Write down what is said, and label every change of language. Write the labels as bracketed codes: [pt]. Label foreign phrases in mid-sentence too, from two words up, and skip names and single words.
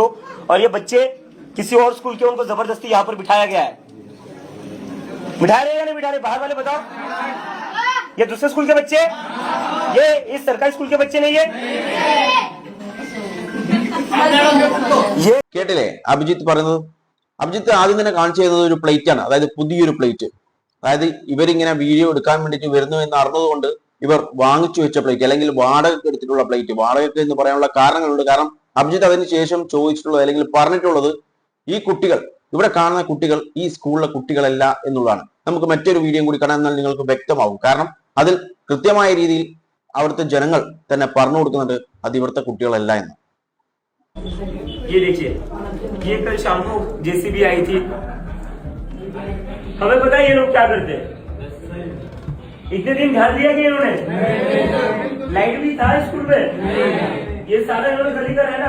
[hi] और ये बच्चे किसी और स्कूल के, उनको जबरदस्ती यहाँ पर बिठाया गया है। बिठा रहे या नहीं बिठा रहे? बाहर वाले बताओ। ये दूसरे स्कूल के बच्चे, ये इस सरकारी स्कूल के बच्चे नहीं है। [ml] കേട്ടില്ലേ അഭിജിത്ത് പറയുന്നത്? അഭിജിത്ത് ആദ്യം തന്നെ കാണിച്ചു തരുന്നത് ഒരു പ്ലേറ്റ് ആണ്, അതായത് പുതിയൊരു പ്ലേറ്റ്. അതായത് ഇവരിങ്ങനെ വീഡിയോ എടുക്കാൻ വേണ്ടിയിട്ട് വരുന്നു എന്ന് അറിഞ്ഞതുകൊണ്ട് ഇവർ വാങ്ങിച്ചു വെച്ച പ്ലേറ്റ്, അല്ലെങ്കിൽ വാടകയ്ക്ക് എടുത്തിട്ടുള്ള പ്ലേറ്റ്. വാടകയ്ക്ക് എന്ന് പറയാനുള്ള കാരണങ്ങളുണ്ട്. കാരണം അഭിജിത്ത് അതിന് ശേഷം ചോദിച്ചിട്ടുള്ളത് അല്ലെങ്കിൽ പറഞ്ഞിട്ടുള്ളത് ഈ കുട്ടികൾ, ഇവിടെ കാണുന്ന കുട്ടികൾ ഈ സ്കൂളിലെ കുട്ടികളല്ല എന്നുള്ളതാണ്. നമുക്ക് മറ്റൊരു വീഡിയോ കൂടി കാണാൻ, എന്നാൽ നിങ്ങൾക്ക് വ്യക്തമാവും. കാരണം അതിൽ കൃത്യമായ രീതിയിൽ അവിടുത്തെ ജനങ്ങൾ തന്നെ പറഞ്ഞു കൊടുക്കുന്നുണ്ട് അത് ഇവിടുത്തെ കുട്ടികളല്ല എന്ന്. [hi] ये देखिए, ये कल शाम को JCB आई थी। हमें पता है ये लोग क्या करते हैं। इतने दिन ध्यान दिया कि इन्होंने लाइट भी था स्कूल में, ये सारा इन्होंने गली का है ना।